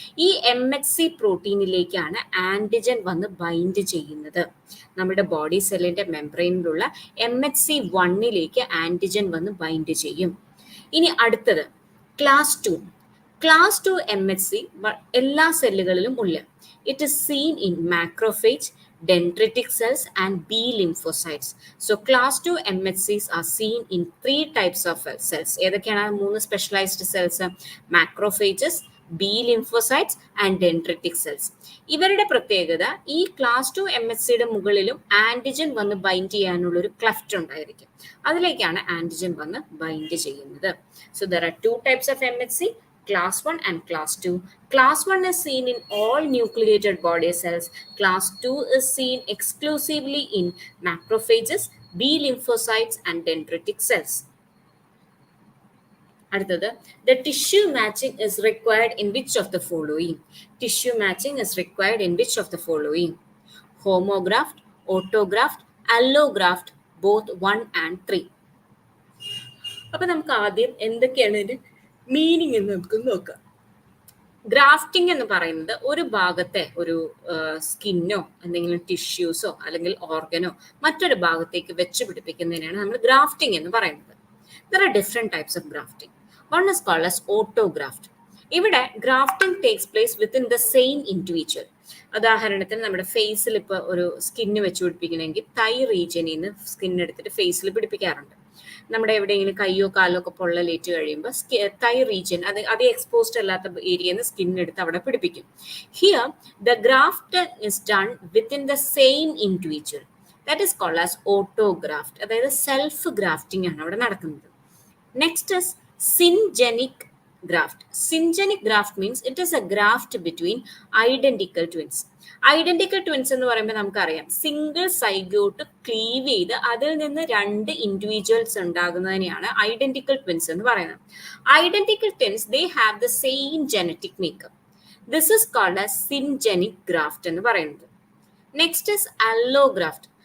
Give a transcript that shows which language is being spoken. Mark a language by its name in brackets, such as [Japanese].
[Malayalam] ഈ MHC പ്രോട്ടീനിലേക്കാണ് antigen വന്ന് bind ചെയ്യുന്നത്. നമ്മുടെ ബോഡി സെല്ലിന്റെ മെംബ്രെയിനിലുള്ള MHC 1ലേക്ക് ആന്റിജൻ വന്ന് ബൈൻഡ് ചെയ്യും. ഇനി അടുത്തത് ക്ലാസ് 2. ക്ലാസ് 2 MHC എല്ലാ സെല്ലുകളിലും ഉള്ള. [English] It is seen in macrophage, dendritic cells and B lymphocytes. So class 2 MHCs are seen in 3 types of cells. [Malayalam] ഏതൊക്കെയാണ് മൂന്ന് [English] Specialised cells? Macrophages, B lymphocytes and dendritic cells. [Malayalam] ഇവരുടെ പ്രത്യേകത ഈ ക്ലാസ് 2 MHCയുടെ മുകളിലും antigen വന്ന് bind ചെയ്യാനുള്ള ഒരു ക്ലഫ്റ്റ് ഉണ്ടായിരിക്കും. അതിലേക്കാണ് ആന്റിജൻ വന്ന് ബൈൻഡ് ചെയ്യുന്നത്. [English] So there are 2 types of MHC, class 1 and class 2. Class 1 is seen in all nucleated body cells. Class 2 is seen exclusively in macrophages, B lymphocytes and dendritic cells. അടുത്തത്, the tissue matching is required in which of the following? Tissue matching is required in which of the following? Homograft, autograft, allograft, both 1 and 3. [Malayalam] അപ്പോൾ നമുക്ക് ആദ്യം എന്തൊക്കെയാണ് ഇതിന്റെ meaning എന്ന് നമുക്ക് നോക്കാം. Grafting എന്ന് പറയുന്നത് ഒരു ഭാഗത്തെ ഒരു സ്കിന്നോ എന്തെങ്കിലും ടിഷ്യൂസോ അല്ലെങ്കിൽ ഓർഗനോ മറ്റൊരു ഭാഗത്തേക്ക് വെച്ച് പിടിപ്പിക്കുന്നതിനാണ് നമ്മൾ ഗ്രാഫ്റ്റിംഗ് എന്ന് പറയുന്നത്. [English] There are different types of grafting. One is called as autograft. ഇവിടെ grafting takes place within the same individual. [Malayalam] ഉദാഹരണത്തിന് നമ്മുടെ ഫേസിൽ ഇപ്പോൾ ഒരു സ്കിന്ന് വെച്ച് പിടിപ്പിക്കണമെങ്കിൽ തൈ റീജിയനിൽ നിന്ന് സ്കിൻ എടുത്തിട്ട് ഫേസിൽ പിടിപ്പിക്കാറുണ്ട്. നമ്മുടെ എവിടെയെങ്കിലും കയ്യോ കാലോ ഒക്കെ പൊള്ളലേറ്റ് കഴിയുമ്പോൾ തൈ റീജിയൻ അത് എക്സ്പോസ്ഡ് അല്ലാത്ത ഏരിയയിൽ നിന്ന് സ്കിൻ എടുത്ത് അവിടെ പിടിപ്പിക്കും. [English] Here the graft is done within the same individual. That is called as autograft. [Malayalam] അതായത് സെൽഫ് ഗ്രാഫ്റ്റിംഗ് ആണ് അവിടെ നടക്കുന്നത്. [English] Next is syngenic graft. Syngenic graft means it is a graft between identical twins. [Malayalam] Identical twins എന്ന് പറയുമ്പോൾ നമുക്കറിയാം single zygote Clive ചെയ്ത് അതിൽ നിന്ന് 2 ഇൻഡിവിജ്വൽസ് ഉണ്ടാകുന്നതിനെയാണ് ഐഡന്റിക്കൽ ട്വിൻസ് എന്ന് പറയുന്നത്. [English] Identical twins they have the same genetic makeup. This is called as syngenic graft [Malayalam] എന്ന് പറയുന്നത്. [English] Next is allograft.